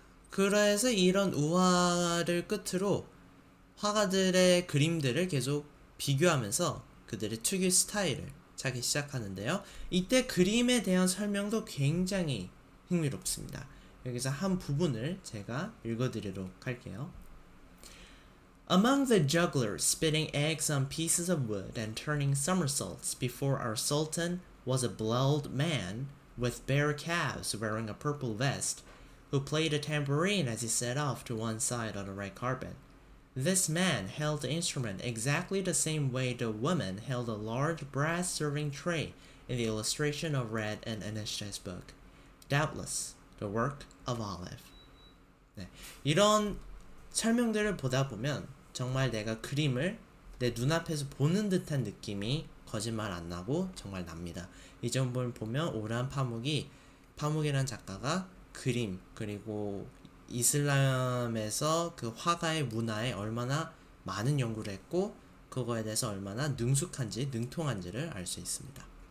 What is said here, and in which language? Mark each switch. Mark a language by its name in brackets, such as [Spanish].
[Korean] 그래서 이런 우화를 끝으로 화가들의 그림들을 계속 비교하면서 그들의 특유 스타일을 찾기 시작하는데요. 이때 그림에 대한 설명도 굉장히 흥미롭습니다. 여기서 한 부분을 제가 읽어드리도록 할게요. [English] Among the jugglers spitting eggs on pieces of wood and turning somersaults before our sultan was a bald man with bare calves wearing a purple vest, who played a tambourine as he set off to one side on the red carpet. This man held the instrument exactly the same way the woman held a large brass serving tray in the illustration of Red and Anishta's book. Doubtless the work of Olive. [Korean] 네, 이런 설명들을 보다 보면 정말 내가 그림을 내 눈앞에서 보는 듯한 느낌이 거짓말 안 나고 정말 납니다. 이 점을 보면 오란 파묵이라는 작가가 그림 그리고 이슬람에서 그 화가의 문화에 얼마나 많은 연구를 했고 그거에 대해서 얼마나 능통한지를 알 수 있습니다.